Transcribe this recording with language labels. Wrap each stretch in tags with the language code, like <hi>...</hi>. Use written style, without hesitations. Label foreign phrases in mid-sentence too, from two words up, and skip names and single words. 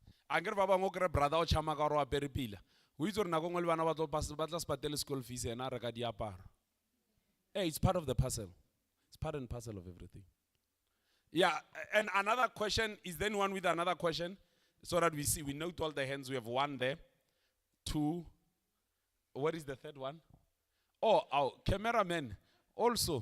<tn>a kere ba bangwe o kry brother o tšhama ka gore o apere pila o itse gore nako ngwe le bana ba tla se patele</tn> <en>school fees</en> <tn>yena a reka diaparo.</tn> <en>Hey, it's part of the puzzle. It's part and parcel of everything. Yeah, and another question, is there anyone with another question? So that we see, we note all the hands. We have one there, two. What is the third one? Oh, our cameraman also.</en>